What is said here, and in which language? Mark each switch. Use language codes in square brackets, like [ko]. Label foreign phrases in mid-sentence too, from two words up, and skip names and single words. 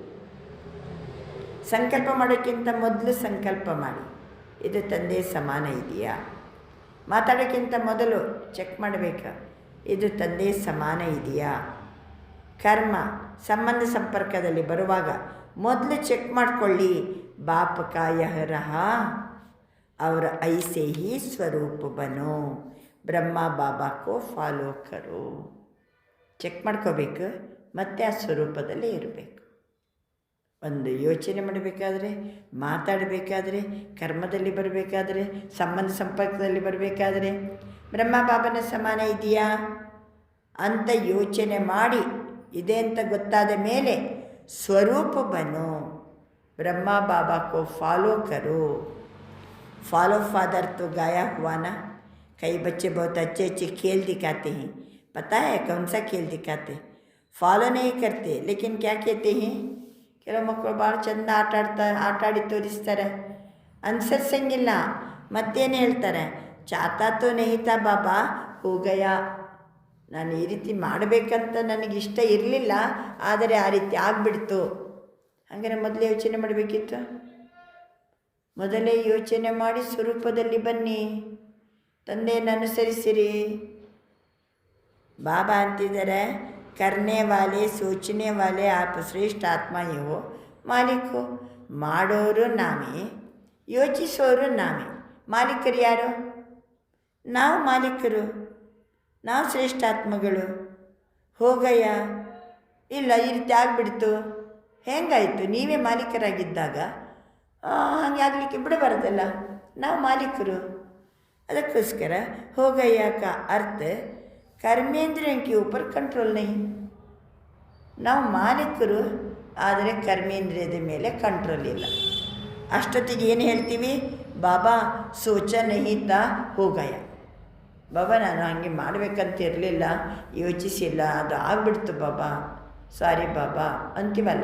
[kn] ಸಂಕಲ್ಪ ಮಾಡೋಕ್ಕಿಂತ ಮೊದಲು ಸಂಕಲ್ಪ ಮಾಡಿ, ಇದು ತಂದೆ ಸಮಾನ ಇದೆಯಾ? ಮಾತಾಡೋಕ್ಕಿಂತ ಮೊದಲು ಚೆಕ್ ಮಾಡಬೇಕು, ಇದು ತಂದೆ ಸಮಾನ ಇದೆಯಾ? ಕರ್ಮ ಸಂಬಂಧ ಸಂಪರ್ಕದಲ್ಲಿ ಬರುವಾಗ ಮೊದಲು ಚೆಕ್ ಮಾಡಿಕೊಳ್ಳಿ, [hi] बाप का यह रहा और ऐसे ही स्वरूप बनो, ब्रह्म बाबा को फॉलो करो. [kn] ಚೆಕ್ ಮಾಡ್ಕೋಬೇಕು, ಮತ್ತು ಆ ಸ್ವರೂಪದಲ್ಲಿ ಇರಬೇಕು. ಒಂದು ಯೋಚನೆ ಮಾಡಬೇಕಾದ್ರೆ, ಮಾತಾಡಬೇಕಾದ್ರೆ, ಕರ್ಮದಲ್ಲಿ ಬರಬೇಕಾದ್ರೆ, ಸಂಬಂಧ ಸಂಪರ್ಕದಲ್ಲಿ ಬರಬೇಕಾದ್ರೆ ಬ್ರಹ್ಮ ಬಾಬನ ಸಮಾನ ಇದೆಯಾ ಅಂತ ಯೋಚನೆ ಮಾಡಿ, ಇದೆ ಅಂತ ಗೊತ್ತಾದ ಮೇಲೆ [hi] स्वरूप बनो, ब्रह्म बाबा को फॉलो करो. फॉलो फादर तो गाया हुआ ना. कई बच्चे बहुत अच्छे अच्छे खेल दिखाते हैं, पता है कौन सा खेल दिखाते? फॉलो नहीं करते, लेकिन क्या कहते हैं, [kn] ಕೆಲವು ಮಕ್ಕಳು ಭಾಳ ಚೆಂದ ಆಟಾಡಿ ತೋರಿಸ್ತಾರೆ, ಅನುಸರಿಸಂಗಿಲ್ಲ. ಮತ್ತೇನು ಹೇಳ್ತಾರೆ? [hi] चाहता तो नहीं था बाबा हो गया. [kn] ನಾನು ಈ ರೀತಿ ಮಾಡಬೇಕಂತ ನನಗಿಷ್ಟ ಇರಲಿಲ್ಲ, ಆದರೆ ಆ ರೀತಿ ಆಗಿಬಿಡ್ತು. ಹಾಗಾದ್ರೆ ಮೊದಲೇ ಯೋಚನೆ ಮಾಡಬೇಕಿತ್ತು. ಮೊದಲೇ ಯೋಚನೆ ಮಾಡಿ ಸ್ವರೂಪದಲ್ಲಿ ಬನ್ನಿ, ತಂದೆಯನ್ನು ಅನುಸರಿಸಿರಿ. ಬಾಬಾ ಅಂತಿದ್ದಾರೆ, [hi] करने वाले सोचने वाले आप श्रेष्ठ आत्मा ही हो, मालिक हो. [kn] ಮಾಡೋರು ನಾವೇ, ಯೋಚಿಸೋರು ನಾವೇ, ಮಾಲೀಕರು ಯಾರು? ನಾವು ಮಾಲೀಕರು, ನಾವು ಶ್ರೇಷ್ಠಾತ್ಮಗಳು. ಹೋಗಯ್ಯ, ಇಲ್ಲ ಈ ರೀತಿ ಆಗಿಬಿಡ್ತು, ಹೆಂಗಾಯಿತು? ನೀವೇ ಮಾಲೀಕರಾಗಿದ್ದಾಗ ಹಾಗೆ ಆಗಲಿಕ್ಕೆ ಬಿಡಬಾರ್ದಲ್ಲ. ನಾವು ಮಾಲೀಕರು, ಅದಕ್ಕೋಸ್ಕರ [hi] हो गया का अर्थ कर्मेंद्रियों के ऊपर कंट्रोल नहीं. [kn] ನಾವು ಮಾಲೀಕರು, ಆದರೆ ಕರ್ಮೇಂದ್ರಿಯದ ಮೇಲೆ ಕಂಟ್ರೋಲ್ ಇಲ್ಲ. ಅಷ್ಟೊತ್ತಿಗೆ ಏನು ಹೇಳ್ತೀವಿ? [hi] बाबा सोचा नहीं था हो गया. [kn] ಬಾಬಾ ನಾನು ಹಾಗೆ ಮಾಡಬೇಕಂತ ಇರಲಿಲ್ಲ, ಯೋಚಿಸಿಲ್ಲ, ಅದು ಆಗ್ಬಿಡ್ತು ಬಾಬಾ, ಸಾರಿ ಬಾಬಾ ಅಂತೀವಲ್ಲ.